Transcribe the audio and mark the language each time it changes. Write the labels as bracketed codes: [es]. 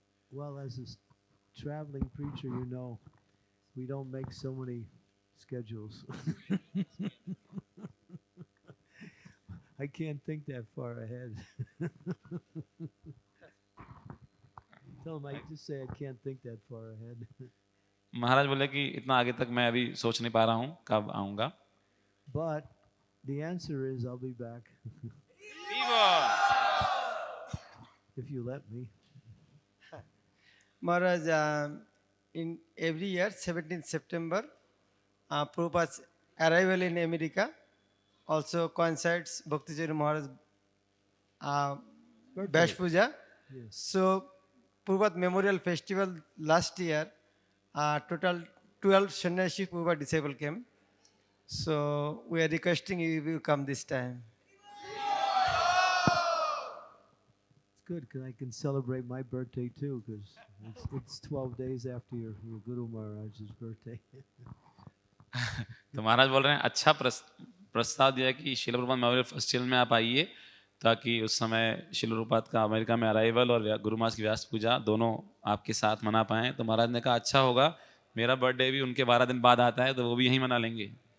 [en] Well, as a traveling preacher, we don't make so many schedules. I can't think that far ahead. Tell him I just say I can't think that far ahead. [hi] महाराज बोले कि इतना आगे तक मैं अभी सोच नहीं पा रहा हूँ कब आऊँगा। [en] But the answer is I'll be back. If you let me. Maharaj, in every year, 17th September, Prabhupada's arrival in America also coincides Bhakti Charu Maharaj Bash Puja. Yes. So, Prabhupada Memorial Festival last year, total 12 Sannyasi Prabhupada disciples came. So, we are requesting you to come this time. It's good because I can celebrate my birthday too, because it's 12 days after your Guru Maharaj's birthday. [hi] तो महाराज बोल रहे हैं अच्छा प्रस्ताव दिया कि Srila Prabhupada memorial festival में आप आइए, ताकि उस समय श्रील प्रभुपाद का अमेरिका में अराइवल और गुरु महाराज की व्यास पूजा दोनों आपके साथ मना पाएं। तो महाराज ने कहा अच्छा होगा, मेरा बर्थडे भी उनके 12 दिन बाद आता है, तो वो भी यहीं मना लेंगे।